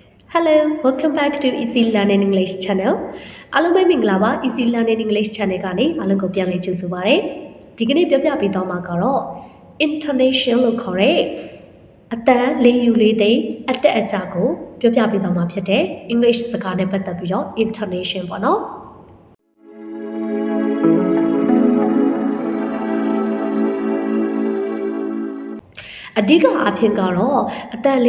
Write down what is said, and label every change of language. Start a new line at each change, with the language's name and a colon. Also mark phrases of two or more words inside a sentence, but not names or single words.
English: Hello, welcome back to Easy Learning English channel.
Burmese: အားလုံးပဲမင်္ဂလာပါ Easy Learning English channel ကနေအားလုံးကိုပြန်လည်ကြိုဆိုပါရစေ။ဒီကနေ့ပြောပြပေးသွားမှာကတော့ intonation လို့ခေါ်တဲ့အတန်လေးယူလေးသိအတက်အကျကိုပြောပြပေးသွားမှာဖြစ်တဲ့ English စကားနဲ့ပတ်သက်ပြီးတော့ intonation ပေါ့နော်။အဓိကအဖြစ်ကတော့အတန်လေး